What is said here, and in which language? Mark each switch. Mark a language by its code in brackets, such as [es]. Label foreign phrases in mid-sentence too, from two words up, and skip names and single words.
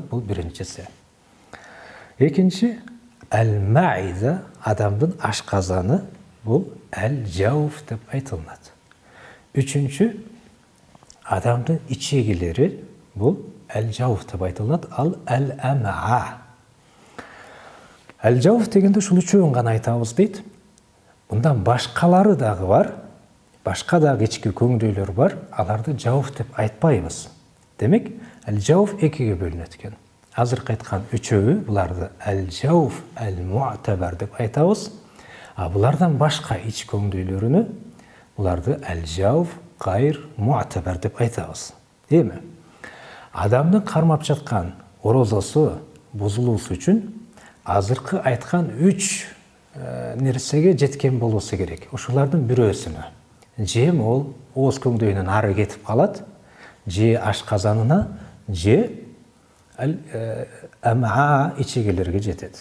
[ky] Бул биринчиси. Экинчи әл-маида, адамдын ашказаны, бул әл-жауф деп айтылат. Үчүнчү адамдын ичегилери, бул әл-жауф деп айтылат. Ал әл-амаа. Әл-жауф дегенде ушул үчөөнүн гана айтабыз дейт. Мындан башкалары дагы бар, башка дагы ички көңдөйлөр бар, аларды жауф деп айтпайбыз. Демек, әл-жауф экиге бөлүнөт экен. Азыркы айткан үчөө, буларды әл-жауф, әл-муътабар деп айтабыз. Булардан башка ич көңдөйлөрүнү буларды [ar] الجوف غير المعتبر [ky] деп айтабыз. Эми, адамдын кармап жаткан орозосу бузулуусу үчүн азыркы айткан үч нерсеге жеткен болуусу керек. Ошолордун бирөөсүнө. Же ол ооз көңдөйүнөн ары кетип калат, же ашказанына, же амаа ичегелерге жетет.